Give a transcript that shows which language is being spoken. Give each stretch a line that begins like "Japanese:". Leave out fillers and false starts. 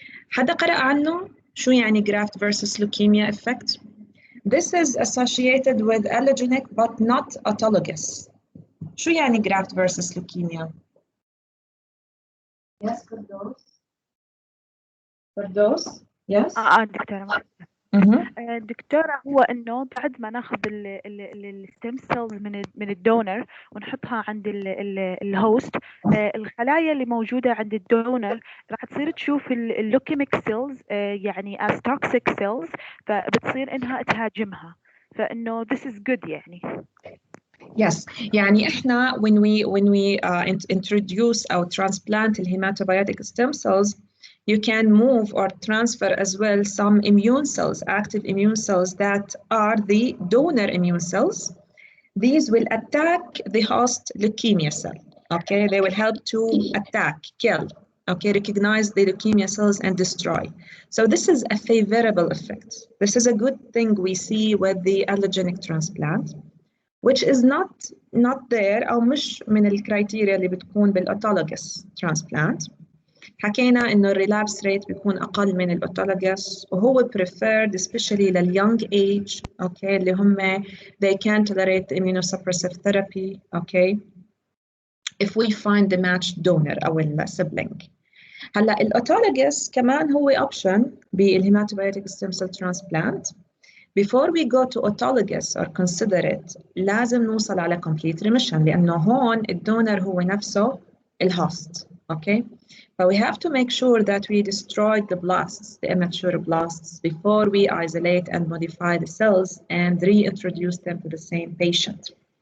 Arabic: حدا قرأ عنه؟ شو يعني
English: graft versus leukemia effect? This is associated with allogenic but not autologous.
Arabic: شو يعني
English: graft versus leukemia? Yes, Firdaus? Yes?
Arabic: دكتورة دكتورة هو انه بعد ما ناخذ الستيم سيلز من الدونر ونحطها عند الهوست، الخلايا اللي موجوده عند الدونر راح تصير تشوف اللوكيميك سيلز يعني
English: as toxic cells،
Arabic: فبتصير انها تهاجمها، فانه
English: this is good
Arabic: يعني.
English: Yes,
Arabic: يعني احنا
English: when we introduce or transplant hematopoietic stem cells, you can move or transfer as well some immune cells, active immune cells that are the donor immune cells. These will attack the host leukemia cell. Okay, they will help to attack, kill, okay, recognize the leukemia cells and destroy. So this is a favorable effect. This is a good thing we see with the allogenic transplant, which is not there
Arabic: أو مش من الكرايتيريا اللي بتكون
English: بالautologous transplant.
Arabic: حكينا إنه الريلابس ريت بيكون أقل من الأوتولوجوس،
English: وهو preferred especially للyoung age، okay،
Arabic: اللي هم
English: they can tolerate the immunosuppressive therapy، okay، if we find the matched donor أو sibling.
Arabic: هلا الأوتولوجوس كمان هو option بالهيماتوبيوتيك stem cell transplant.
English: Before we go to autologous or consider it,
Arabic: لازم نوصل على complete remission، لأنه هون الدونر هو نفسه الهوست.
English: Okay, but we have to make sure that we destroy the blasts, the immature blasts, before we isolate and modify the cells and reintroduce them to the same patient.